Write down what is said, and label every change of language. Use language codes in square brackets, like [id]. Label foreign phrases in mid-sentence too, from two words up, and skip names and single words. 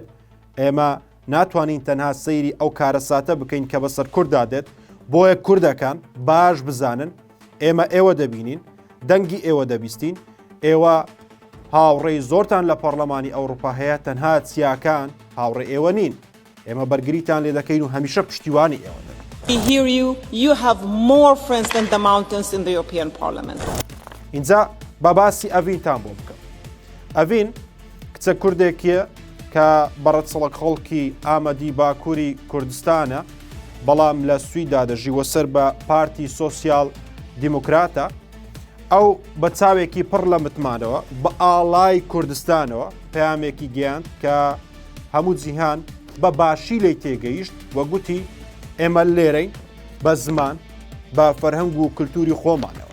[ckb] ئێمە ناتوانین تەنها سەیری ئەو کارەساتە بکەین کە بەسەر کووردا دێت، بۆیە کوردەکان باش بزانن ئێمە ئێوە دەبینین، دەنگی ئێوە دەبیستین، ئێوە هاوڕێی زۆرتان لە پەرلەمانی ئەوروپا هەیە، تەنها چیاکان هاوڕێ ئێوە نین، ئێمە بەرگریتان لێ دەکەین و هەمیشە پشتیوانی ئێوە دەکەین. [en] We hear you. You have more friends than the mountains in the European Parliament. [ckb] اینجا بە باسی ئەڤینتان بۆ بکەم. ئەڤین کچە کوردێکیە کە بەڕەچەڵک خەڵکی ئامەدی باکووری کوردستانە، بەڵام لە سویدا دەژیوە سەر بە پارتی سۆسیال دیموکراتە. ئەو بە چاوێکی پڕ لە متمانەوە بە ئاڵای کوردستانەوە پەیامێکی گەیاند کە هەموو جیهان بە باشی لی تێگەیشت وە گوتی ئێمە لێرەین بە زمان بە فەرهەنگ و کللتوری خۆمانەوە.